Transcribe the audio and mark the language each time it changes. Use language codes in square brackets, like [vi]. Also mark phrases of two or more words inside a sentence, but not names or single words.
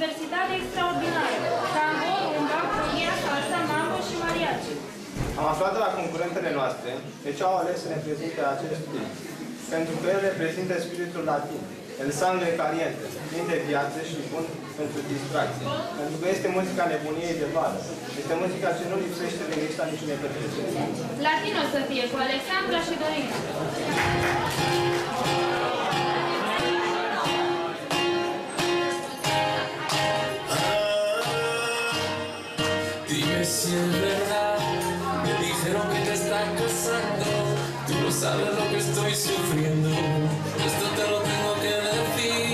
[ro] diversitate extraordinară. Tango, rumba, cumbia, salsa, mambo și mariachi. Am aflat de la concurentele noastre de ce au ales să ne prezinte acest stil. Pentru că el reprezintă spiritul latin, [es] el sangre caliente, [ro] plin de viață și bun pentru distracție. Pentru că este muzica nebuniei de vară. Este muzica ce nu lipsește de lista niciunei petreceri. Latino să fie, cu Alexandra și Dorina. [es] Dime si es verdad, me dijeron que te estás casando. Tú no sabes lo que estoy sufriendo, esto te lo tengo que decir.